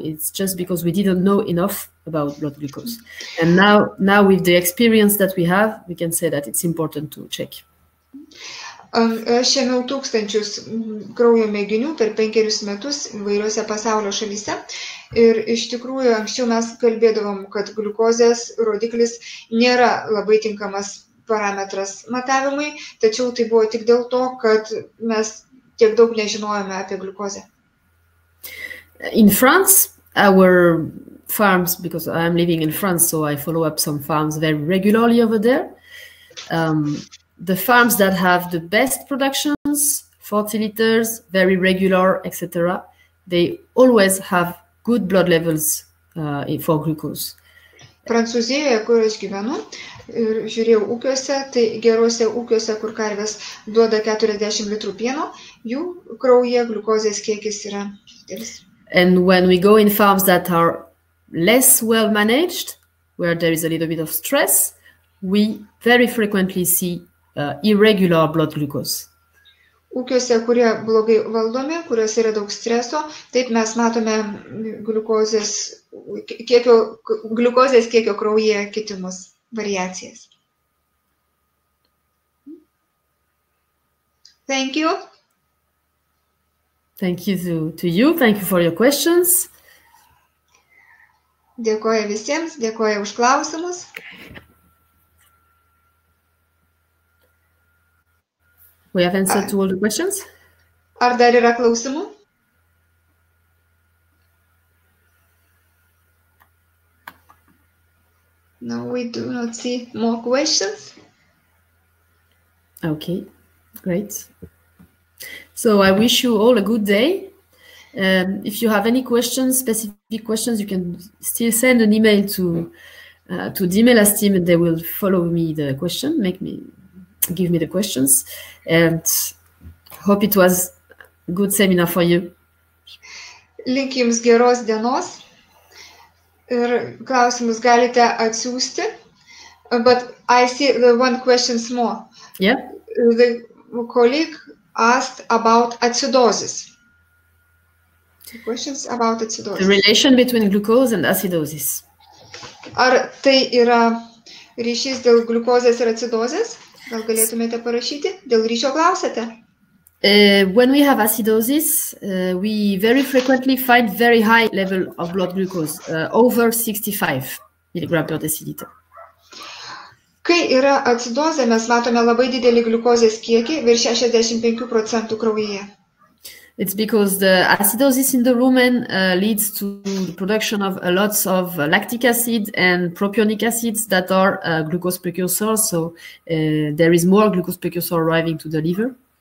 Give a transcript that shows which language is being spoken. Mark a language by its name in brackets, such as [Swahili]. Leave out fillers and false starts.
[English] It's just because we didn't know enough about blood glucose. And now with the experience that we have, we can say that it's important to check. [Lithuanian] Aš ėmiau tūkstančius kraujo mėginių per 5 metus įvairiuose pasaulio šalyse ir iš tikrųjų anksčiau mes kalbėdavom, kad gliukozės rodiklis nėra labai tinkamas parametras matavimui, tačiau tai buvo tik dėl to, kad mes tiek daug nežinojome apie gliukozę. [English] In France, our farms, because I'm living in France, so I follow up some farms very regularly over there. The farms that have the best productions, 40 liters, very regular, etc., they always have good blood levels for glucose. [Lithuanian] Prancūzijoje, kur aš gyvenu, ir žiūrėjau ūkiuose, tai geruose ūkiuose, kur karvės duoda 40 litrų pieno, jų kraujyje gliukozės kiekis yra didelis. [English] And when we go in farms that are less well managed, where there is a little bit of stress, we very frequently see irregular blood glucose. [Lithuanian] Ūkiuose, kurie blogai valdomi, kuriuose yra daug streso, taip mes matome gliukozės kiekio kraujyje kitimus, variacijas. [English] Thank you. Thank you to you. Thank you for your questions. [Lithuanian] Dėkoju visiems, dėkoju už klausimus. [English] We have answered to all the questions. [Lithuanian] Ar dar yra klausimų? [English] No, we do not see more questions. Okay, great. So I wish you all a good day. If you have any questions, specific questions, you can still send an email to the DMLS team, and they will follow me the question, give me the questions, and hope it was a good seminar for you. [Lithuanian] Linkiu Jums geros dienos ir klausimus galite atsiųsti. [English] But I see the one question more. Yeah. The colleague asked about acidosis. Questions about acidosis. The relation between glucose and acidosis. [Lithuanian] Ar tai yra ryšys dėl gliukozės ir acidozės? Gal galėtumėte parašyti? Dėl ryšio klausėte? [English] When we have acidosis, we very frequently find very high level of blood glucose, over 65 milligram per deciliter. [Lithuanian] Kai yra acidozė, mes matome labai didelį gliukozės kiekį, virš 65% kraujyje. [English] It's because the acidosis in the rumen leads to the production of lots of lactic acid and propionic acids that are glucose precursors. So there is more glucose precursor arriving to the liver.